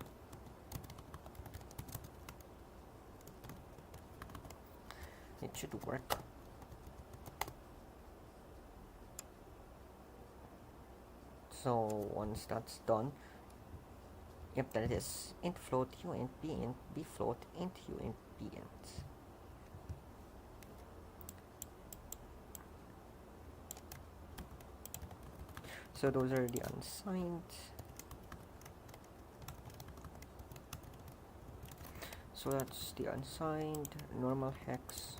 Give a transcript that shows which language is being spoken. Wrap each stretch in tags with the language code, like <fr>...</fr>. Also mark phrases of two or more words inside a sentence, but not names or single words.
<en>It should work. So once that's done, yep, that is int float u int b float int u int b int. So those are the unsigned. So that's the unsigned normal hex.</en>